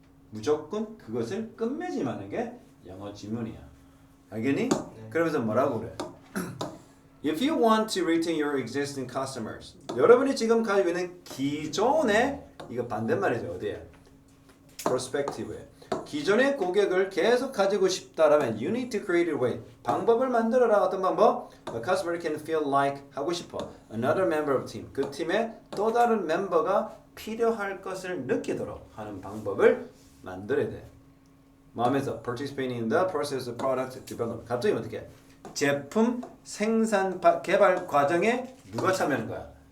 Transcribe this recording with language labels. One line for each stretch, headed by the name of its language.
Korean: 무조건 그것을 끝맺음하는 게 영어 지문이야. 알겠니? 네. 그러면서 뭐라고 그래?
English: If you want to retain your existing customers,
Korean: 여러분이 지금 가지고 있는 기존의 이거 반대말이죠. 어디에? Prospective에. 기존의 고객을 계속 가지고 싶다라면
English: you need to create a way.
Korean: 방법을 만들어라. 어떤 방법?
English: A customer can feel like
Korean: 하고 싶어.
English: Another member of team.
Korean: 그 팀에 또 다른 멤버가 필요할 것을 느끼도록 하는 방법을 만들어야 돼. 마음에서
English: participating in the process of product development.
Korean: 갑자기 어떻게? 제품 생산 개발 과정에 누가 참여하는 거야?